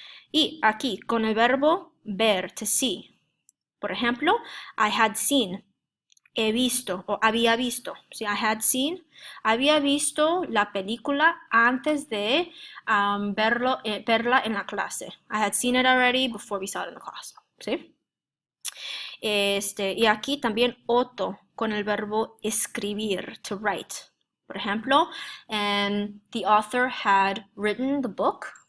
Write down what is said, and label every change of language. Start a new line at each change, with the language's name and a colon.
Spanish: Y aquí, con el verbo ver,
English: to see.
Spanish: Por ejemplo,
English: I had seen,
Spanish: he visto o había visto. ¿Sí?
English: I had seen,
Spanish: había visto la película antes de verla en la clase.
English: I had seen it already before we saw it in the class.
Spanish: ¿Sí? Y aquí también otro con el verbo escribir,
English: to write.
Spanish: Por ejemplo,
English: the author had written the book.